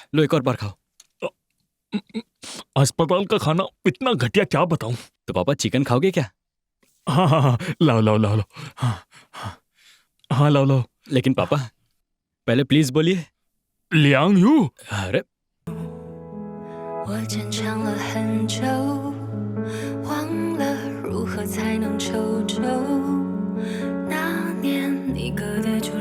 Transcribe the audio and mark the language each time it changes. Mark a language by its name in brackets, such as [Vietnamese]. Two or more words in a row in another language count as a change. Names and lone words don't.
[Hindi] लो एक और बार खाओ। अस्पताल का खाना इतना घटिया, क्या बताऊं। तो पापा चिकन खाओगे क्या? हाँ हाँ हाँ, लाओ लाओ लाओ लाओ। हाँ हाँ हाँ, लाओ लाओ। लेकिन पापा पहले प्लीज बोलिए। लियांग यू। अरे [Chinese] 我坚强了很久，忘了如何才能求救。那年你割的